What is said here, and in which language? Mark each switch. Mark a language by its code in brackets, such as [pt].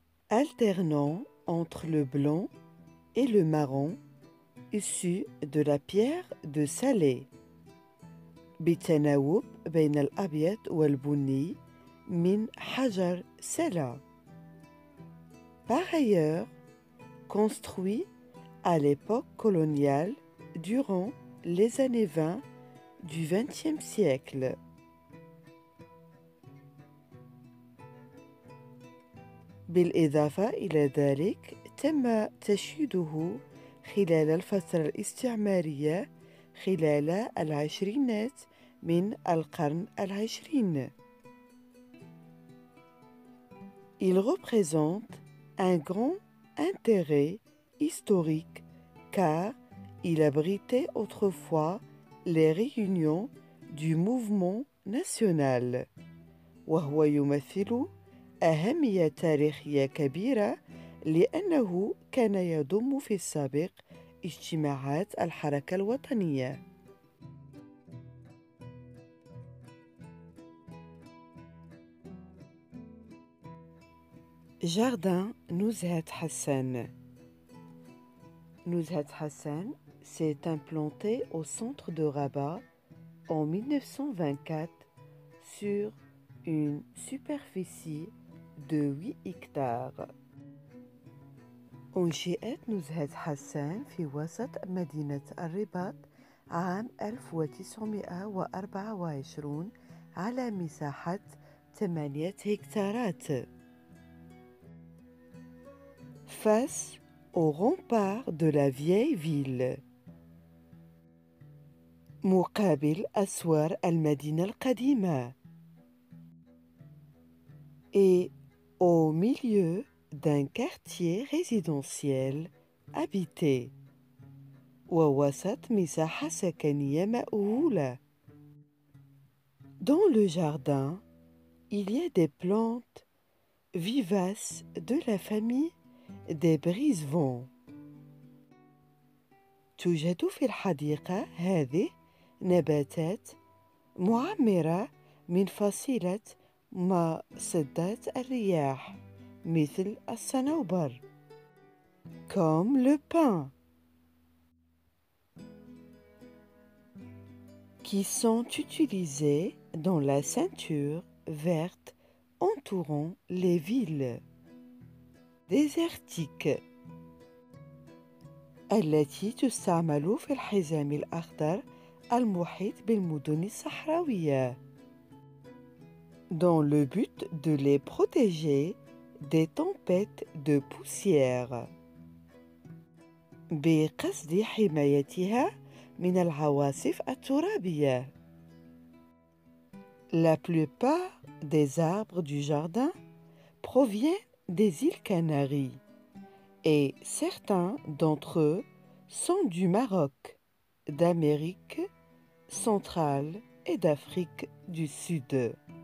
[fr] Alternant entre le blanc et le marron issu de la pierre de Salé. [ar] بالتناوب بين الأبيض والبني من حجر سلا. [fr] Par ailleurs, construit à l'époque coloniale durant les années 20 du XXe siècle. [ar] بالإضافة إلى ذلك تم تشييده خلال الفترة الاستعمارية خلال العشرينات من القرن العشرين. [fr] Il représente un grand intérêt historique car il abritait autrefois les réunions du mouvement national. [ar] وهو يمثل أهمية تاريخية كبيرة لأنه كان يضم في السابق اجتماعات الحركة الوطنية. [fr] Jardin Nuzhat Hassan. Nuzhat Hassan s'est implanté au centre de Rabat en 1924 sur une superficie de 8 hectares. [ar] أنشئت نزهة حسان في وسط مدينة الرباط عام 1924 على مساحة 8 هكتارات. [fr] Face au rempart de la vieille ville. [ar] مقابل أسوار المدينة القديمة. [fr] et au milieu d'un quartier résidentiel habité. [ar] ووسط مساحة سكنية مأهولة. [fr] Dans le jardin, il y a des plantes vivaces de la famille des brise-vents. [ar] توجد في الحديقة هذه نباتات معمرة من فصيلة مصدات الرياح مثل الصنوبر [fr] comme le pin qui sont utilisés dans la ceinture verte entourant les villes désertiques [ar] التي تستعمل في الحزام الأخضر المحيط بالمدن الصحراوية [fr] dans le but de les protéger des tempêtes de poussière [ar] بقصد حمايتها من العواصف الترابية. [fr] La plupart des arbres du jardin proviennent des îles Canaries et certains d'entre eux sont du Maroc, d'Amérique centrale et d'Afrique du Sud.